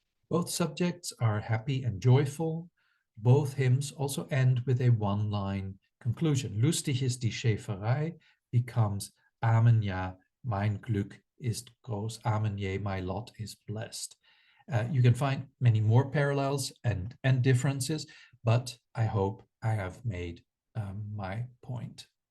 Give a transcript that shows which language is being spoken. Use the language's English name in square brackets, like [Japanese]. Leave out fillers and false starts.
[English] Both subjects are happy and joyful. Both hymns also end with a one-line conclusion. [German] Lustig ist die Schäferei [English] becomes [German] Amen ja, mein Glück ist groß. [English] Amen je, my lot is blessed. You can find many more parallels and differences, but I hope I have made my point.